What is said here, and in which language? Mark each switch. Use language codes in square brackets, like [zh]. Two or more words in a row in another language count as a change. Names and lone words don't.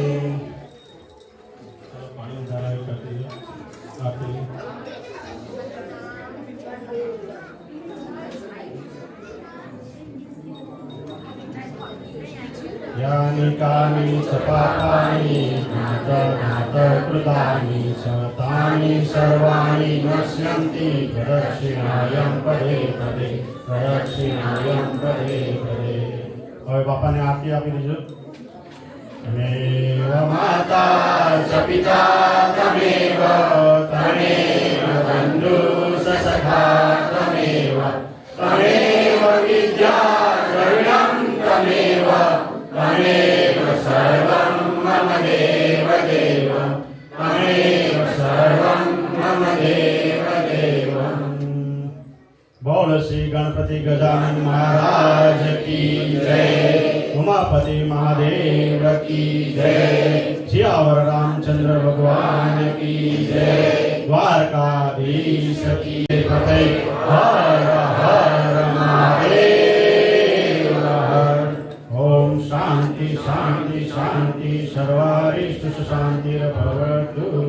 [sa] यानि कानि च पापानि कृतानि च तानि सर्वाणि नश्यन्ति प्रदक्षिणायं पदे पदे प्रदक्षिणायं पदे पदे। [gu] હવે બાપાને આરતી આપી દીજો। [sa] તમેવ માતા ચ પિતા તમેવ તમેવ બંધુ સખા તમેવ તમેવ વિદ્યા દ્રવિણં તમેવ तमेव सर्वं मम देव देव तमेव सर्वं मम देव देव। [hi] बोल श्री गणपति गजानन महाराज की जय। उमापति महादेव की जय। सियावर रामचंद्र भगवान की जय। द्वारकाधीश की जय। हर हर महादेव हर। [sa] ओम शांति शांति शांति सर्वारिष्ट शांतिर्भवतु।